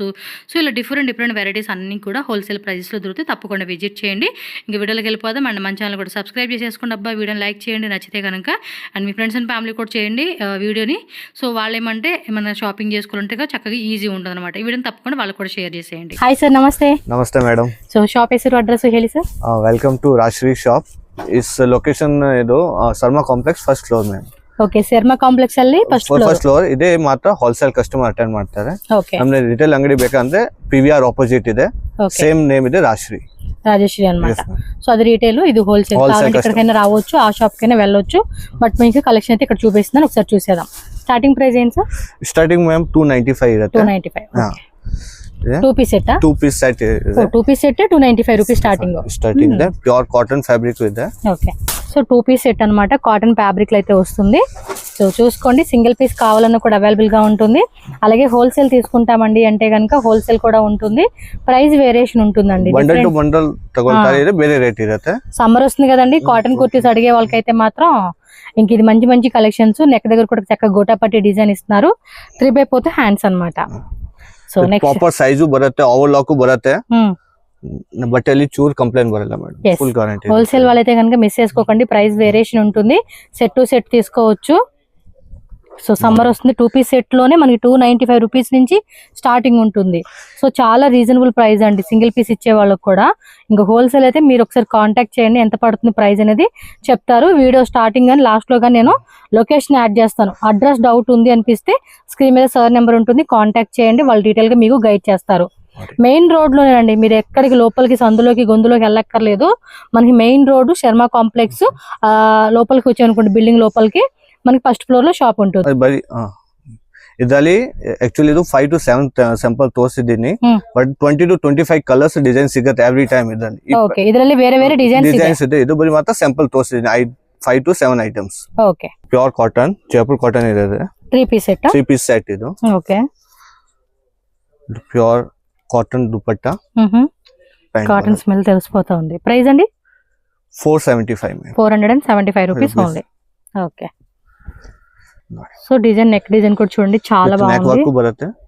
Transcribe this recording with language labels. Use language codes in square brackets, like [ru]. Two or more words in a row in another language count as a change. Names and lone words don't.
[te] సో ఇలా డిఫరెంట్ వెరైటీస్ అన్నీ కూడా హోల్సేల్ ప్రైజెస్లో దొరికితే తప్పకుండా విజిట్ చేయండి. ఇంక వీడియోలోకి వెళ్ళిపోదాం. అండ్ మన ఛానల్ కూడా సబ్స్క్రైబ్ చేసేసుకోండి అబ్బా, వీడియోని లైక్ చేయండి నచ్చితే కనుక. అండ్ మీ ఫ్రెండ్స్ అండ్ ఫ్యామిలీ కూడా చేయండి వీడియోని. సో వాళ్ళు ఏమంటే ఏమన్నా షాపింగ్ చేసుకోవాలంటే చక్కగా ఈజీ ఉంటుంది అనమాట. ఈ వీడియోని తప్పకుండా వాళ్ళకి కూడా షేర్ చేసేయండి. [kn] హాయ్ ಸರ್, ನಮಸ್ತೆ. ನಮಸ್ತೆ ಮೇಡಮ್. ಸೊ ಶಾಪ್ ಹೆಸರು ಅಡ್ರೆಸ್ ಹೇಳಿ ಸರ್. [en] Welcome to Rajashree shop. is location [kn] ಇದು ಶರ್ಮಾ ಕಾಂಪ್ಲೆಕ್ಸ್ [en] first floor ma'am. [kn] ಓಕೆ, ಶರ್ಮಾ ಕಾಂಪ್ಲೆಕ್ಸ್ ಅಲ್ಲಿ ಫಸ್ಟ್ ಫ್ಲೋರ್ ಇದೆ. ಮಾತ್ರ [en] wholesale customer attend [kn] ಮಾಡ್ತಾರೆ. ಓಕೆ, ನಮ್ಗೆ ರಿಟೇಲ್ ಅಂಗಡಿ ಬೇಕಂದ್ರೆ PVR ಆಪೋಸಿಟ್ ಇದೆ, [en] same name ಇದೆ [te] రాజశ్రీ అన్నమాట. సో అది రీటైల్, ఇది హోల్సేల్. కాబట్టి ఎక్కడికైనా రావచ్చు, ఆ షాప్ కైనా వెళ్ళొచ్చు. బట్ మీకు కలెక్షన్ అయితే ఇక్కడ చూపిస్తున్నాను, ఒకసారి చూసేద్దాం. [en] starting price [te] ఏంటి సార్? [en] starting ma'am [kn] 295 ಇರುತ್ತೆ. [en] 295. 2 piece set. 2 piece set. 2 piece set 295 rupees starting ಇದೆ. pure cotton fabric ಇದೆ. [te] ఓకే, సో 2 [en] piece set [te] అన్నమాట. [en] cotton fabric [te] అయితే వస్తుంది. సో చూసుకోండి, [en] single piece [te] కావాలన్నా కూడా అవైలబుల్ గా ఉంటుంది. అలాగే హోల్సేల్ తీసుకుంటామండి అంటే కనుక హోల్సేల్ కూడా ఉంటుంది. [en] price variation [te] ఉంటుందండి. [en] bundle to bundle [te] తగొంటారు, ಬೇರೆ రేట్ ఇರುತ್ತೆ. సమ్మర్ వస్తుంది కదండి, కాటన్ కుర్తీస్ అడిగే వాళ్ళకైతే మాత్రం ఇంక ఇది మంచి కలెక్షన్స్. నెక్ దగ్గర కూడా చక్కగా గోటాపట్టి డిజైన్ ఇస్తున్నారు. 3/4 పోతే హ్యాండ్స్ అన్నమాట. [en] so next proper size [kn] ಬರುತ್ತೆ, ಓವರ್ಲಾಕ್ ಬರುತ್ತೆ. [te] బట్టలు చూర్ కంప్లైంట్ బరಲ್ಲ మేడం, ఫుల్ గ్యారెంటీ. హోల్సేల్ వాళ్ళైతే కనుక మిస్ చేసుకోకండి, [en] price variation [te] ఉంటుంది. [en] set to set [te] తీసుకోవచ్చు. సో సమ్మర్ వస్తుంది, 2 [en] piece set [te] లోనే మనకి 295 రూపీస్ నుంచి స్టార్టింగ్ ఉంటుంది. సో చాలా [en] reasonable price [te] అండి [en] single piece [te] ఇచ్చే వాళ్ళకి కూడా. ఇంకా హోల్సేల్ అయితే మీరు ఒకసారి కాంటాక్ట్ చేయండి, ఎంత పడుతుంది ప్రైస్ అనేది చెప్తారు. వీడియో స్టార్టింగ్ కానీ లాస్ట్ లో కానీ నేను లొకేషన్ యాడ్ చేస్తాను. [en] address doubt [te] ఉంది అనిపిస్తే స్క్రీన్ మీద [en] sir number [te] ఉంటుంది, కాంటాక్ట్ చేయండి, వాళ్ళు డీటెయిల్ గా మీకు గైడ్ చేస్తారు. [en] main road [te] లోనేనండి, మీరు ఎక్కడికి లోపలికి సందులోకి గొంతులోకి వెళ్ళక్కర్లేదు. మనకి [en] main road [te] శర్మ కాంప్లెక్స్ లోపలికి వచ్చాయనుకోండి, బిల్డింగ్ లోపలికి మనకి [en] first floor [te] లో షాప్ ఉంటుంది. [kn] ಇದರಲ್ಲಿ ಆಕ್ಚುಲಿ ಇದು 5 to 7 ಸ್ಯಾಂಪಲ್ ತೋರಿಸಿದ್ದೀನಿ. ಬಟ್ 20 to 25 [en] colours design [kn] ಸಿಗುತ್ತೆ [en] every time [kn] ಇದರಲ್ಲಿ. ಓಕೆ, ಇದರಲ್ಲಿ ಬೇರೆ ಡಿಸೈನ್ಸ್ ಇದೆ. ಇದು ಬರೀ ಮಾತ್ರ ಸ್ಯಾಂಪಲ್ ತೋರಿಸಿದ್ದೀನಿ. 5 to 7 ಐಟಮ್ಸ್. ಓಕೆ, [en] pure cotton, [kn] ಜೈಪುರ್ ಕಾಟನ್ ಇದೆ. [en] 3 piece set. [kn] 3 [en] piece set [kn] ಇದು. ಓಕೆ, [en] pure cotton dupatta. [te] కాటన్ స్మెల్ తెలిసిపోతా ఉంది. ప్రైస్ అండి 475. [en] 475 rupees only. [te] ఓకే, [en] so design neck design [te] కూడా చూడండి, చాలా బాగుంది.